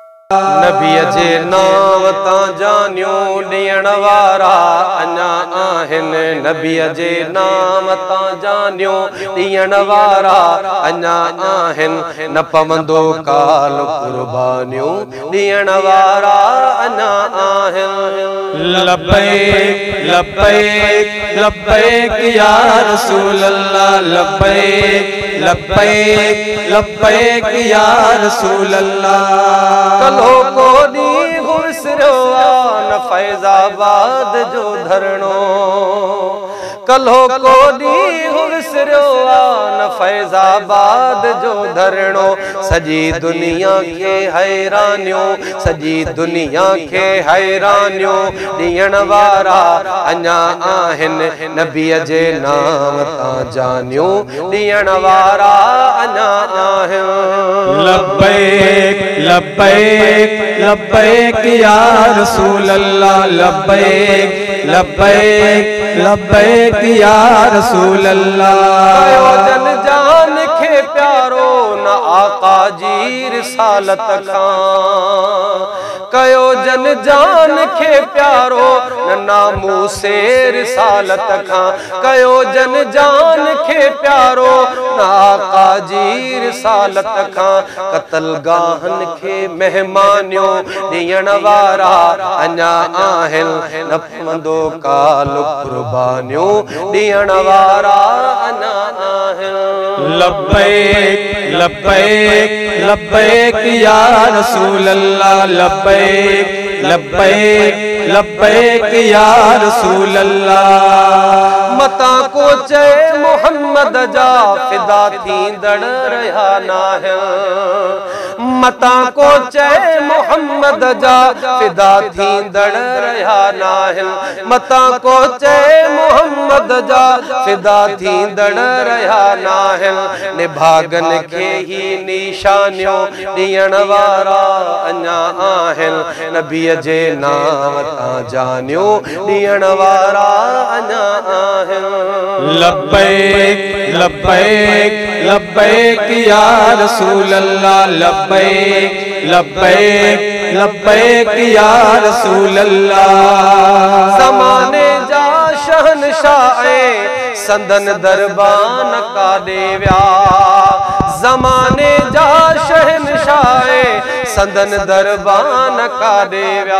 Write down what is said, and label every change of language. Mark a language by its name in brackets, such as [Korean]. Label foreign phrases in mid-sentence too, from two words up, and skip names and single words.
[Sindhi] नबी जे नाम ता जानियो ॾियण वारा अञा आहिनि। नबी जे नाम ता जानियो ॾियण वारा अञा आहिनि। न पवंदो काल कुर्बानियूं ॾियण वारा अञा आहिनि। [Arabic] لبيك لبيك لبيك يا رسول الله، لبيك لبيك لبيك يا رسول الله. [Sindhi] कलो को ॾींहुं विसरियो न फैज़ाबाद जो धरणो, कलो को ॾींहुं विसरियो न फैज़ाबाद जो धरणो। सॼी दुनिया खे हैरानियूं, सॼी दुनिया खे हैरानियूं ॾियण वारा अञा आहिनि। नबीअ जे नाम तां जानियूं ॾियण वारा अञा आहिनि। [Arabic] لبيك لبيك لبيك يا رسول الله، لبيك لبيك لبيك يا رسول الله. [Sindhi] जन जान खे प्यारो न आका जी रिसालत खां, कयो जन जान खे प्यारो न नामूसे रिसालत खां, कयो जन जान खे प्यारो न आका जी रिसालत खां। कतल गाहन खे मेहमानियों ॾियण वारा अञा आहिनि। न पवंदो काल कुर्बानियूं ॾियण वारा अञा आहिनि। [Arabic] لبيك لبيك لبيك يا رسول الله، لبيك لبيك لبيك يا رسول الله. [Sindhi] मता को चए मोहम्मद जा फिदा थींदड़ रहा नाहिनि, मता को चए मोहम्मद जा फिदा थींदड़ रहा नाहिनि, मता को चए मोहम्मद जा फिदा थींदड़ रहा नाहिनि। निभागन खे ही निशानियों ॾियण वारा अञा आहिनि। नबीअ जे नाम तां जानियो ॾियण वारा अञा आहिनि। [Arabic] لبيك لبيك لبيك يا رسول الله، لبيك لبيك لبيك يا رسول الله. [Sindhi] ज़माने जा शहनशाह संदन दरबान काॾे विया, ज़माने जा शहनशाह संदन दरबान काॾे विया।